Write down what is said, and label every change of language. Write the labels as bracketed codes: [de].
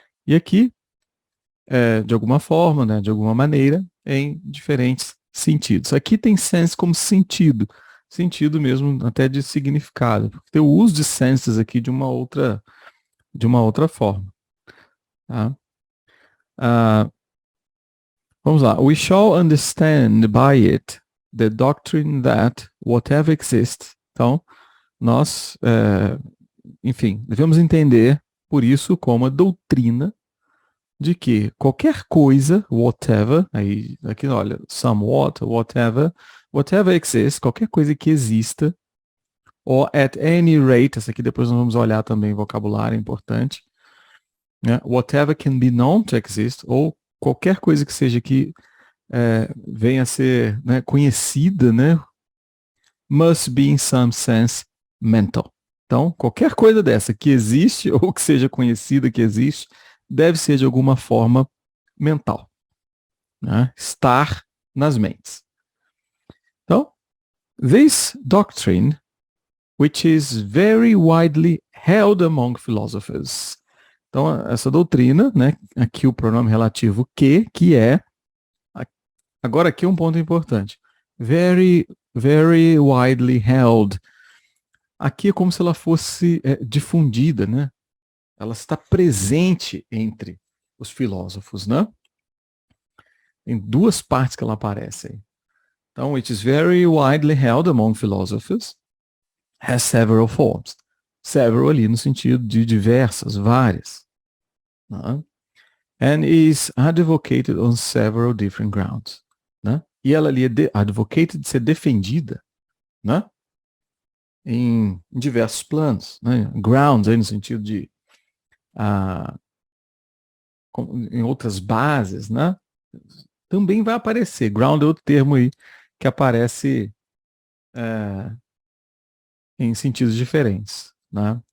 [pt] E aqui, de alguma forma, né, de alguma maneira, em diferentes sentidos. Aqui tem sense como sentido, sentido mesmo até de significado. Tem o uso de senses aqui de uma outra forma. Tá? Vamos lá. [en] We shall understand by it the doctrine that whatever exists. [pt] Então, nós, enfim, devemos entender por isso como a doutrina de que qualquer coisa, whatever, aí aqui olha, somewhat, [en] whatever exists, [pt] qualquer coisa que exista, [en] or at any rate, [pt] essa aqui depois nós vamos olhar também, vocabulário importante, né? [en] Whatever can be known to exist, [pt] ou qualquer coisa que seja que venha a ser, né, conhecida, né, [en] must be in some sense mental. [pt] Então, qualquer coisa dessa que existe ou que seja conhecida que existe, deve ser de alguma forma mental. Né? Estar nas mentes. Então, [en] this doctrine, which is very widely held among philosophers. [pt] Então, essa doutrina, né, aqui o pronome relativo que é, agora aqui um ponto importante, [en] very, very widely held. [pt] Aqui é como se ela fosse difundida, né? Ela está presente entre os filósofos, né? Em duas partes que ela aparece aí. Então, [en] it is very widely held among philosophers, has several forms. [pt] Several ali no sentido de diversas, várias. Né? [en] And is advocated on several different grounds. [pt] Né? E ela ali é advocated de ser defendida, né? Em diversos planos. Né? Grounds aí no sentido de em outras bases, né? Também vai aparecer. Ground é outro termo aí que aparece em sentidos diferentes, né?